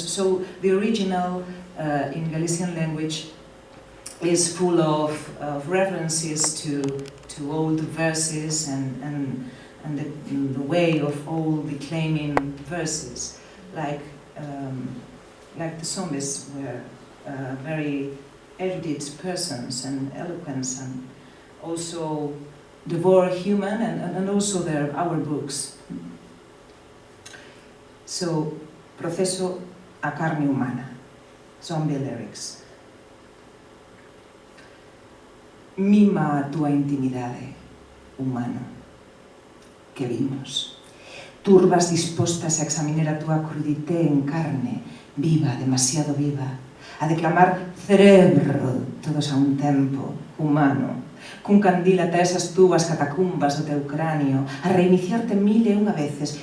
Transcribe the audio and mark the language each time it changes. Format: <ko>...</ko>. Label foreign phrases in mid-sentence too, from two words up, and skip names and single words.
<en>So the original in Galician language is full of references to old verses and the way of all declaiming verses, like the zombies were very erudite persons and eloquent, and also devour human and also our books. So,</en> <gl>proceso a carne humana,</gl> <en>zombie lyrics.</en> <gl>Mima a tua intimidade, humano, que vimos. Turbas dispostas a examinar a tua crudité en carne, viva, demasiado viva, a declamar cerebro todos a un tempo, humano, cun candil ata esas túas catacumbas do teu cráneo, a reiniciarte 1001 veces.</gl>